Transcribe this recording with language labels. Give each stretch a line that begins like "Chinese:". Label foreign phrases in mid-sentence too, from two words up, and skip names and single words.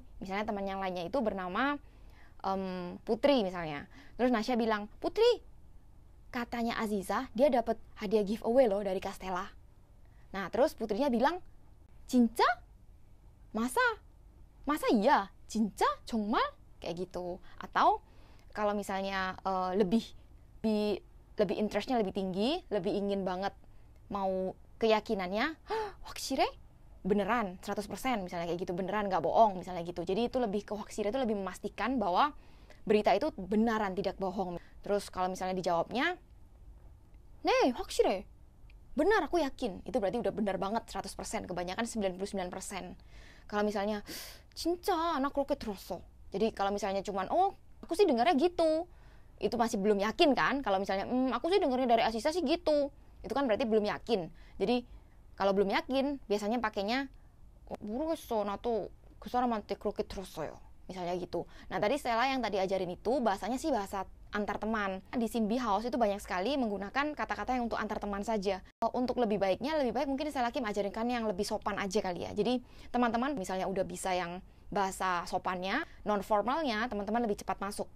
Indonesian: Misalnya teman yang lainnya itu bernama Putri misalnya. Terus Nasya bilang, Putri, katanya Aziza dia dapat hadiah giveaway loh dari Castella. Nah, terus Putrinya bilang, 진짜? Masa iya?
Korean: 진짜? 정말?
Indonesian: Kayak gitu. Atau kalau misalnya lebih interestnya lebih tinggi, lebih ingin banget mau keyakinannya, 확실해? Beneran 100% misalnya kayak gitu, beneran nggak bohong misalnya gitu. Jadi itu lebih ke 확실해, itu lebih memastikan bahwa berita itu benaran, tidak bohong. Terus kalau misalnya dijawabnya,
Korean: 네, 확실해.
Indonesian: Benar, aku yakin. Itu berarti udah benar banget 100%, kebanyakan 99%. Kalau misalnya,
Korean: 진짜 나 그렇게 들었어.
Indonesian: Jadi kalau misalnya cuman, oh, aku sih dengarnya gitu. Itu masih belum yakin kan? Kalau misalnya, aku sih dengarnya dari Aziza sih gitu. Itu kan berarti belum yakin. Jadi kalau belum yakin, biasanya pakainya,
Korean: 모르겠어, 나도 그 사람한테 그렇게 들었어요.
Indonesian: Misalnya gitu. Nah, tadi Stella yang tadi ajarin itu, bahasanya sih bahasa antar teman. Di Simbi House itu banyak sekali menggunakan kata-kata yang untuk antar teman saja. Untuk lebih baiknya, lebih baik mungkin Stella Kim ajarinkan yang lebih sopan aja kali ya. Jadi teman-teman misalnya udah bisa yang bahasa sopannya, non formalnya, teman-teman lebih cepat masuk.